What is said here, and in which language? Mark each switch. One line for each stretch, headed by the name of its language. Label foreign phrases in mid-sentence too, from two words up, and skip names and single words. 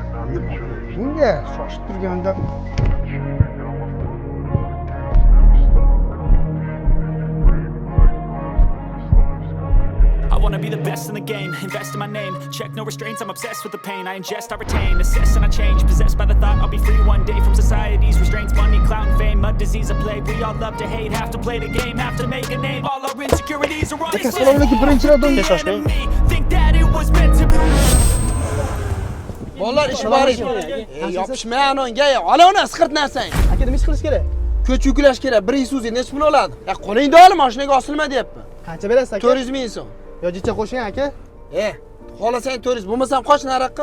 Uzbek: Bunga shoshib turganda
English: I wanna be the best in the game, invest in my name. Check no restraints, I'm obsessed with the pain. I ingest, I retain, assess and I change. Possessed by the thought I'll be free one day from society's restraints. Money, clout, and fame, a disease, a plague. We all love to hate, have to play the game, have to make a name. All our insecurities are on display. Think that it was meant to be.
Uzbek: Bolalar ish bor ekan. Yopishma onga, ola uni isqirt narsang. Aka nima ish qilish kerak? Ko'ch yuklash kerak. 1 Isuzu necha pul oladi? Qo'lingda ol, mashinaga osilma deyapman. Qancha berasiz aka? 400 ming so'm. Yo jicha qo'shing aka. Xohlasang 400, bo'lmasam qoch nariqqa.